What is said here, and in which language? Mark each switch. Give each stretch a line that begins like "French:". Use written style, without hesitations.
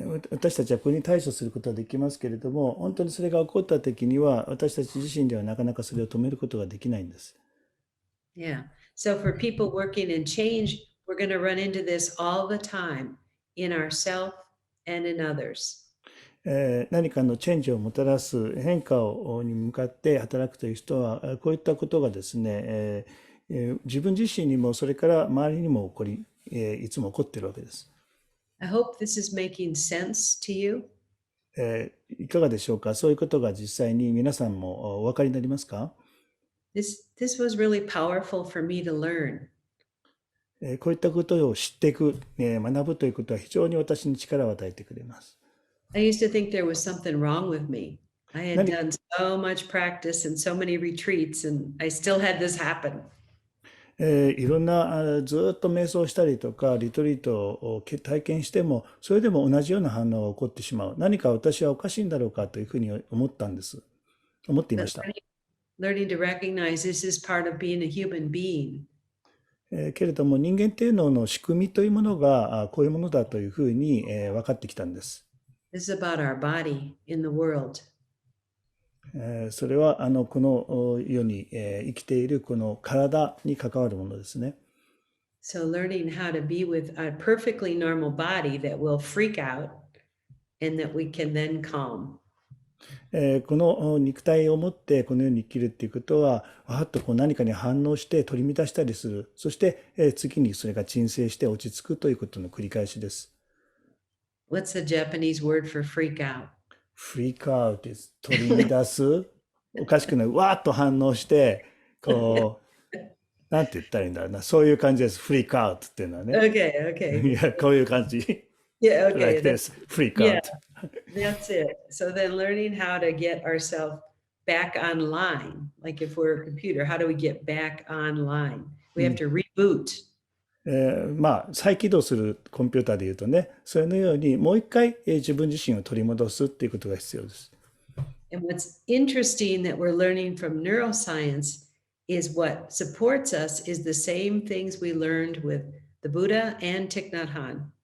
Japanese: 私たちはこれに対処することはできますけれども、本当にそれが起こった時には私たち自身ではなかなかそれを止めることができないんです。
English: Yeah. So for people working in change, we're going to run into this all the time in ourselves and in others.
Japanese: 何かのチェンジをもたらす変化に向かって働くという人は、こういったことがですね、自分自身にもそれから周りにも起こり、いつも起こっているわけです。
English: I hope this is making sense to you.
Japanese: いかがでしょうか。そういうことが実際に皆さんもお分かりになりますか。
English: This was really powerful for me to learn.
Japanese: こういったことを知っていく、学ぶということは非常に私に力を与えてくれます。
English: I used to think there was something wrong with me. I had done so much practice and so many retreats, and I still had this happen.
Japanese: いろんなずっと瞑想したりとかリトリートを体験してもそれでも同じような反応が起こってしまう。何か私はおかしいんだろうかというふうに思っていました。
English: Learning to recognize this is part of being a human being.
Japanese: けれども人間っていうのの仕組みというものがこういうものだというふうに分かってきたんです。
English: This is about our body in the world.
Japanese: それはこの世に生きているこの体に関わるものですね。
English: So learning how to be with a perfectly normal body that will freak out and that we can then calm.
Japanese: この肉体を持ってこの世に生きるっていうことはわっとこう何かに反応して取り乱したりする。そして次にそれが鎮静して落ち着くということの繰り返しです。
English: What's the Japanese word for freak out?
Japanese: フリークアウトです。取り乱す。おかしくない。わーっと反応して、こう、なんて言ったらいいんだろうな。そういう感じです。フリークアウトっていうのはね。
English: Okay, okay.
Japanese: いや、こういう感じ。
English: Yeah, like okay. this. フリークアウ Yeah, ト。 that's it. So then learning how to get ourselves back online, like if we're a computer, how do we get back online? We have to reboot.
Japanese: 再起動するコンピューターでいうとね、それのようにもう一回自分自身を取り戻すっていうことが必要です。
English: And what's interesting that we're learning from neuroscience is what supports us is the same things we learned with the Buddha and Thich Nhat Hanh.